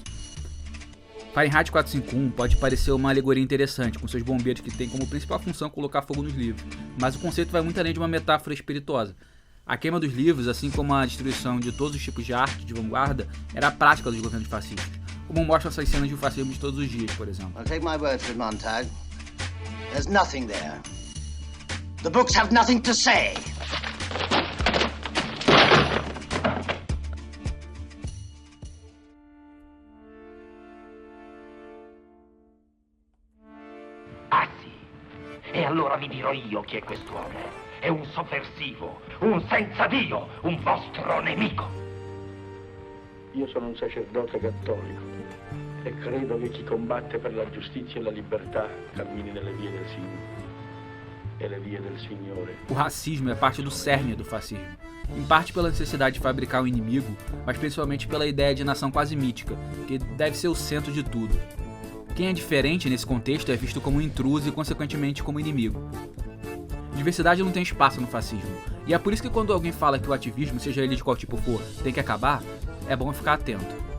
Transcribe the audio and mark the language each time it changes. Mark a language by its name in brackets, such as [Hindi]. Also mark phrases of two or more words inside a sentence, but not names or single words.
[Portuguese] Fahrenheit 451 pode parecer uma alegoria interessante, com seus bombeiros que têm como principal função colocar fogo nos livros, mas o conceito vai muito além de uma metáfora espirituosa. A queima dos livros, assim como a destruição de todos os tipos de arte de vanguarda, era a prática dos governos fascistas, como mostram essas cenas de fascismo de todos os dias, por exemplo. [English] Well, take my word for it, Montag. There's nothing there. The books have nothing to say. [Italian] Ah sì, e allora vi dirò io chi è quest'uomo. È un sovversivo, un senza Dio, un vostro nemico. Io sono un sacerdote cattolico e credo che chi combatte per la giustizia e la libertà cammini nelle vie del Signore. E le vie del Signore. [Portuguese] O racismo é parte do cerne do fascismo, em parte pela necessidade de fabricar um inimigo, mas principalmente pela ideia de nação quase mítica, que deve ser o centro de tudo. Quem é diferente nesse contexto é visto como um intruso e consequentemente como inimigo. Diversidade não tem espaço no fascismo, e é por isso que quando alguém fala que o ativismo, seja ele de qual tipo for, tem que acabar, é bom ficar atento.